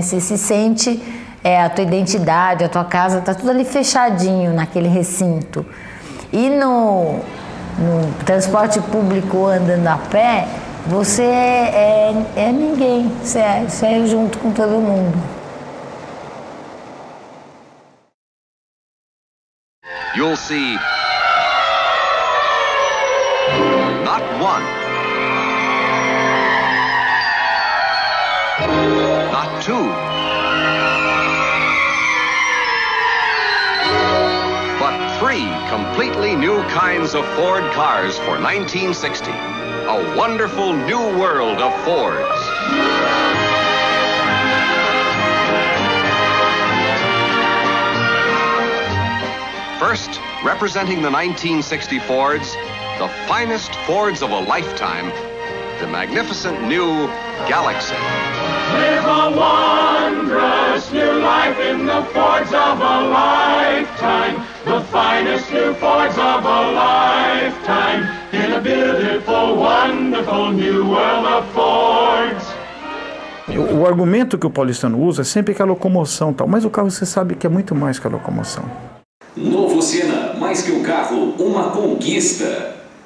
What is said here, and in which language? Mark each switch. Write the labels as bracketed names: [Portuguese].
[Portuguese] Você se sente, a tua identidade, a tua casa, tá tudo ali fechadinho naquele recinto. E no transporte público andando a pé, você é ninguém, você é junto com todo mundo. [English] You'll see not one, not 2, but 3 completely new kinds of Ford cars for 1960. A wonderful new world of Fords. First, representing the 1960 Fords, the finest Fords of a lifetime, the magnificent new Galaxy. Live a wondrous new life in the Fords of a lifetime, the finest new Fords of a lifetime, in a beautiful, wonderful new world of Fords. [Portuguese] O argumento que o paulistano usa é sempre que a locomoção tal, mas o carro você sabe que é muito mais que a locomoção. Novo Siena, mais que um carro, uma conquista.